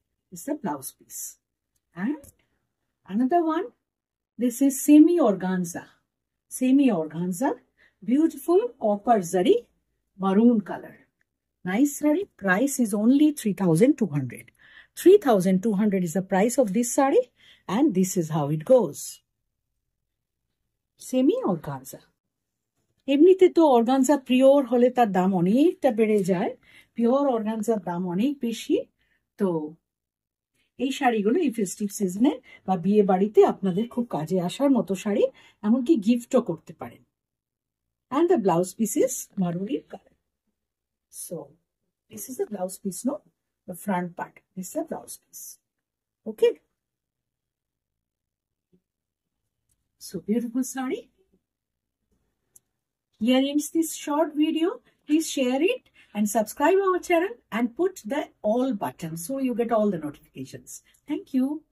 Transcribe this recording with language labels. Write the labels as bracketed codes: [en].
[en] This is the blouse piece. And another one, this is semi organza. Semi organza, beautiful copper zari, maroon color. Nice sari. Price is only 3,200. 3,200 is the price of this sari, and this is how it goes. Semi organza. [bn] এমনিতে তো organza pure হলে তার দাম অনেকটা বেড়ে যায়। Pure organza দাম অনেক বেশি। তো এই শাড়িগুলো এই ফেস্টিভ সিজনে বা বিয়ে বাড়িতে আপনাদের খুব কাজে আসার মতো শাড়ি, এমনকি গিফটও করতে পারেন। [en] And the blouse piece is maroon color. So this is the blouse piece, no? The front part. This is the blouse piece. Okay. So beautiful sari. Here ends this short video. Please share it and subscribe our channel and put the all button so you get all the notifications. Thank you.